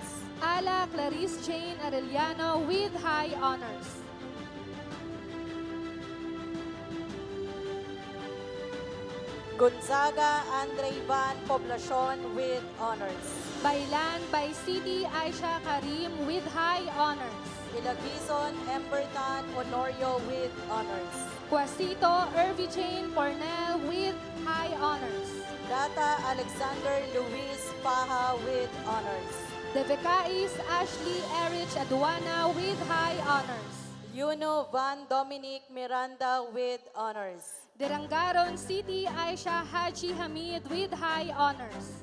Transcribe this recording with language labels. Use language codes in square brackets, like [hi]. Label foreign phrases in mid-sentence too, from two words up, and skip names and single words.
[en] Ala Clarice Jane Arellano with high honors. Gonzaga Andre Van Poblacion with honors. Bailan by City Aisha Karim with high honors. Ilagison Embertan Honorio with honors. Quasito Irvi Jane Cornell with high honors. Data Alexander Luis Paha with honors. Devekais Ashley Erich Aduana with high honors. Yuno Van Dominic Miranda with honors. Derangaron City Aisha Haji Hamid with high honors.